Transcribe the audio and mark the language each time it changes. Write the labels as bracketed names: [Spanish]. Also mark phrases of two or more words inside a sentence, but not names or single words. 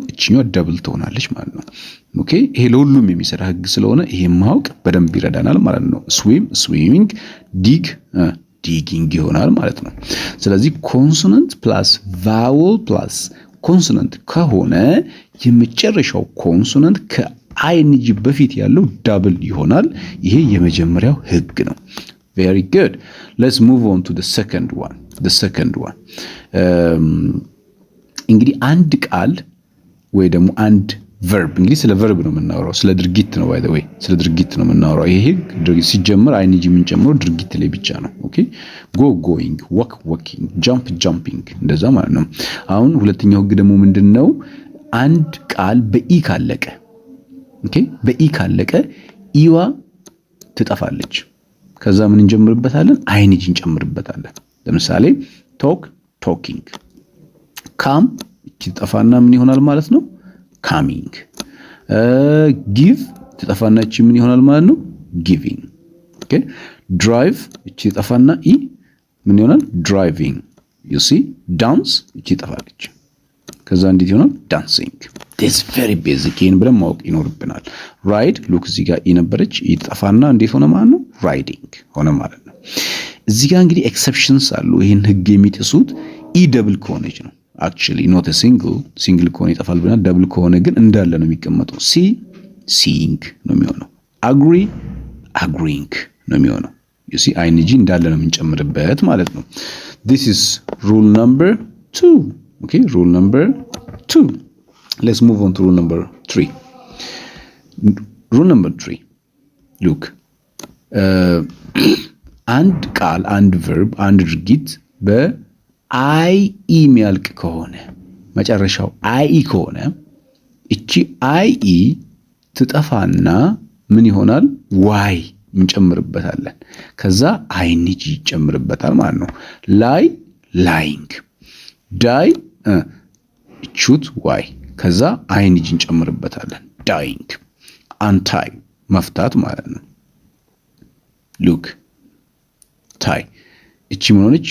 [Amharic] እቺኛው ደብል ትሆናለች ማለት ነው። ኦኬ፣ ይሄ ለሁሉም የሚሰራ ህግ ስለሆነ ይሄ ማወቅ በደንብ ይረዳናል ማለት ነው። [English] swim swimming, dig digging [Amharic] ይሆናል ማለት ነው። ስለዚህ [English] consonant plus vowel plus consonant [Amharic] ከሆነ የመጨረሻው ኮንሶናንት ከአይንጂ በፊት ያለው ዳብል ይሆናል። ይሄ የመጀመሪያው ህግ ነው። [English] very good, let's move on to the second one. [Amharic] እንግዲህ አንድ ቃል ወይ ደግሞ አንድ ቨርብ፣ እንግዲህ ስለ ቨርብ ነው የምናወራው፣ ስለ ድርጊት ነው [English] by the way፣ [Amharic] ስለ ድርጊት ነው የምናወራው። ይሄ ህግ ሲጀምር አይንጂ የምንጨምረው ድርጊት ላይ ብቻ ነው። ኦኬ፣ [English] go going፣ walk walking፣ jump jumping [Amharic] እንደዛ ማለት ነው። አሁን ሁለተኛው ህግ ደግሞ ምንድነው? አንድ ቃል በኢ ካለቀ፣ ኦኬ፣ በኢ ካለቀ ኢዋ ትጠፋለች። ከዛ ምን እንጀምርበታለን? አይንጂ እንጨምርበታለን። ለምሳሌ [English] talk talking፣ [Amharic] ካም እቺ ጠፋና ምን ይሆናል ማለት ነው? ካሚንግ። ጊቭ ትጠፋና እቺ ምን ይሆናል ማለት ነው? ጊቪንግ። ኦኬ፣ ድራይቭ እቺ ጠፋና ኢ ምን ይሆናል? ድራይቪንግ። [English] you see [Amharic] ዳንስ እቺ ጠፋለች። ከዛ እንዴት ይሆናል? ዳንሲንግ። [English] this very basic [Amharic] ይሄን ብለን ማወቅ ይኖርብናል። [English] ride look [Amharic] እዚህ ጋር ኢ ነበረች፣ ኢ ጠፋና እንዴት ሆነ ማለት ነው? ራይዲንግ ሆነ ማለት ነው። እዚህ ጋር እንግዲህ ኤክሰፕሽንስ አሉ። ይሄን ህግ የሚጥሱት ኢ ደብል ከሆነች ነው [English] actually not a single [Amharic] ከሆነ ይጠፋል ብለናል። ደብል ከሆነ ግን እንዳለ ነው የሚቀመጠው። [English] see seeing [Amharic] ነው የሚሆነው። [English] agree agreeing [Amharic] ነው የሚሆነው። [English] you see ing [Amharic] እንዳለ ነው የምንጨምርበት ማለት ነው። [English] this is rule number 2. okay, rule number 2. let's move on to rule number 3. rule number 3 look [Amharic] አንድ ቃል አንድ verb አንድ ድርጊት በአይ ኢ የሚያልቅ ከሆነ መጨረሻው አይ ኢ ከሆነ እቺ አይ ኢ ትጠፋና ምን ይሆናል? ዋይ እንጨምርበታለን። ከዛ አይንጂ ይጨምርበታል ማለት ነው። [English] lie lying፣ [Amharic] ዳይ ቹት ዋይ፣ ከዛ አይንጂ እንጨምርበታለን። ዳይንግ፣ አንታይ መፍታት ማለት ነው። [English] look tie [Amharic] እቺ ምን ሆነች?